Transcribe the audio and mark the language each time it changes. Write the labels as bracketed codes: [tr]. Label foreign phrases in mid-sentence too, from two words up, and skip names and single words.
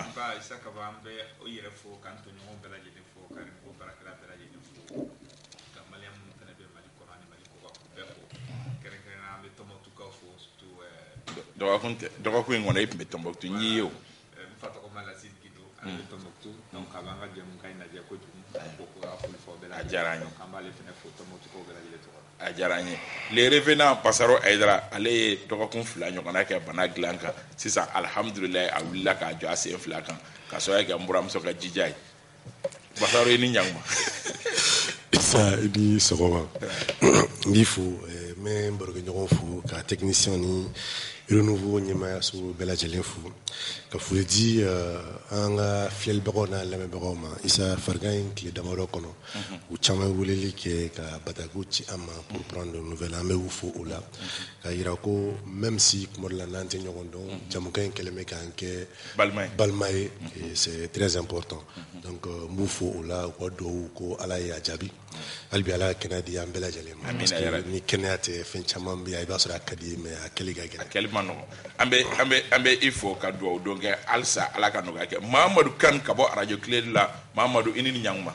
[bm] Isa ka bɔ an bɛ o yɛrɛ fo k'an tɔɲɔgɔn bɛɛ lajɛlen fo ka ko baarakɛla bɛɛ lajɛlen fo ka maliyɛn minnu fana bɛ Mali kɔnɔ ani Mali kɔ kan k'u bɛɛ fo kɛrɛnkɛrɛnnenya an bɛ Tɔnbɔkutukaw fo surtout dɔgɔkun in kɔnɔ i tun bɛ Tɔnbɔkutu n y'i ye o n fa tɔgɔ Malasidi Gido an bɛ Tɔnbɔkutu donc a b'an ka jɛmukan in lajɛ kojugu ko ka foli fɔ bɛɛ lajɛlen a diyara an ye an b'ale fana fo Tɔnbɔkutukaw bɛɛ lajɛlen tɔgɔ la a diyara an ye [fr] le revenant [bm] Pasaro Aidara ale ye dɔgɔkun 2 ɲɔgɔnna kɛ bana dilan kan sisan alhamdulilayi a wulila k'a jɔ a sen 2 kan ka sababu kɛ n buramuso ka jija ye Pasaro i ni ɲankuma Isa i ni sɔgɔma n b'i fo n bɛ n barokɛɲɔgɔn fo ka technicien ni renouveau ɲɛmaayaso bɛɛ lajɛlen fo ka foli di an ka filɛlibagaw n'a lamɛnbagaw ma Isa farigan in tile damadɔ kɔnɔ u caman weleli kɛ ka batakiw ci an ma [fr] pour prendre de nouvelles [bm] an bɛ u fo o la ka yira ko [fr] même si [bm] kuma dɔ la n'an tɛ ɲɔgɔn dɔn jamukan in kɛlen bɛ k'an kɛ balima ye [fr] c'est très important [bm] donc n b'u fo o la u ka dugawu ko Ala ye a jaabi hali bi Ala ka kɛnɛya di an bɛɛ lajɛlen ma [fr] parce que [bm] ni kɛnɛya tɛ fɛn caman bɛ yan i b'a sɔrɔ a ka di mais a kɛli ka gɛlɛn an bɛ i fo ka dugawu don kɛ halisa Ala ka nɔgɔya kɛ Mahamadu Kan ka bɔ radio Clé la Mahamadu i ni ɲankuma